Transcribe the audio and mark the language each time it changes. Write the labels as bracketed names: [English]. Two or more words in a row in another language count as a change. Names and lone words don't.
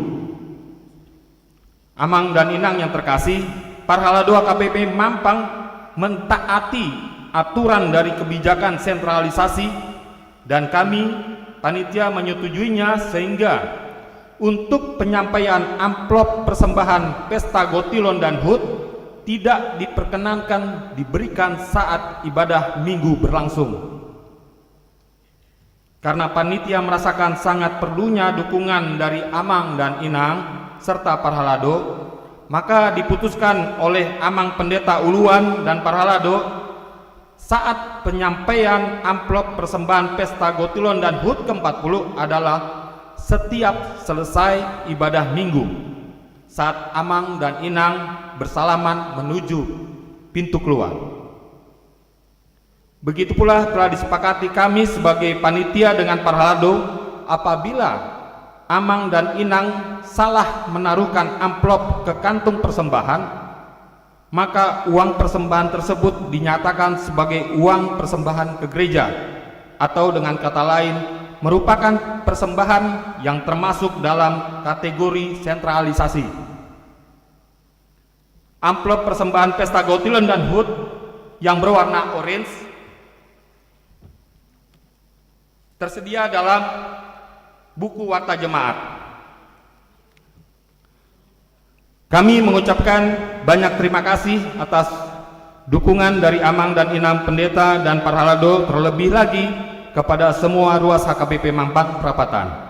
[Indonesian] Amang dan Inang yang terkasih, Parhala 2 KPP Mampang mentaati aturan dari kebijakan sentralisasi dan kami panitia menyetujuinya, sehingga untuk penyampaian amplop persembahan pesta Gotilon dan HUT tidak diperkenankan diberikan saat ibadah minggu berlangsung. Karena panitia merasakan sangat perlunya dukungan dari Amang dan Inang serta Parhalado, maka diputuskan oleh Amang Pendeta Uluan dan Parhalado saat penyampaian amplop persembahan pesta Gotilon dan HUT ke-40 adalah setiap selesai ibadah minggu, saat Amang dan Inang bersalaman menuju pintu keluar. Begitu pula telah disepakati kami sebagai panitia dengan Parhalado, apabila Amang dan Inang salah menaruhkan amplop ke kantung persembahan, maka uang persembahan tersebut dinyatakan sebagai uang persembahan ke gereja, atau dengan kata lain merupakan persembahan yang termasuk dalam kategori sentralisasi. Amplop persembahan pesta Gotilon dan HUT yang berwarna orange tersedia dalam buku Warta Jemaat. Kami mengucapkan banyak terima kasih atas dukungan dari Amang dan Inang Pendeta dan Parhalado, terlebih lagi kepada semua ruas HKBP Mampang Perapatan.